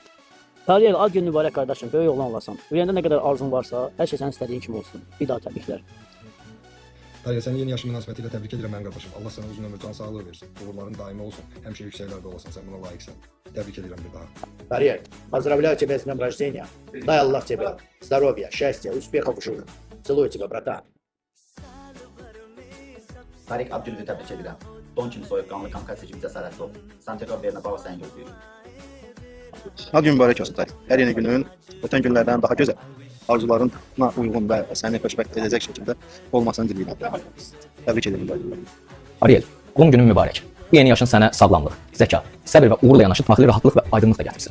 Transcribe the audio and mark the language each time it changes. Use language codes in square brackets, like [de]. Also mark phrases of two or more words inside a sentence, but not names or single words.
[az] Tariel, ad günün mübarək qardaşım, böyük oğlan olasan. Ürəyində nə qədər arzun varsa, hər şey sənin istədiyin kimi olsun. Bir daha təbriklər. Tariel, səni yeni yaşın münasibətilə təbrik edirəm mənim qardaşım. Allah sənə uzun ömür, can sağlığı versin. Uğurların daimi olsun. Həmişə yüksəklərdə olasan, sən buna layiqsən. Təbrik edirəm bir daha. Tariel, [ru] поздравляю тебя с днем рождения. Дай Аллах тебе здоровья, счастья, успехов в жизни. Целую тебя, братан. [az] Tarik, ad gününü təbrik edirəm. Don kimi soyuqqanlı, kamikatsi kimi cəsarətli ol. Santiago Bernabéu səni gözləyir. Ad günün mübarək olsun Tarık. Hər yeni günün ötən günlərdən daha gözəl, arzularına uyğun və səni xoşbəxt edəcək şəkildə olmasını diləyirəm. Təbrik edirəm. Ariel, doğum günün mübarək. Bu yeni yaşın sənə sağlamlıq, zəka, səbir və uğurla yanaşı daxili rahatlıq və aydınlıq da gətirsin.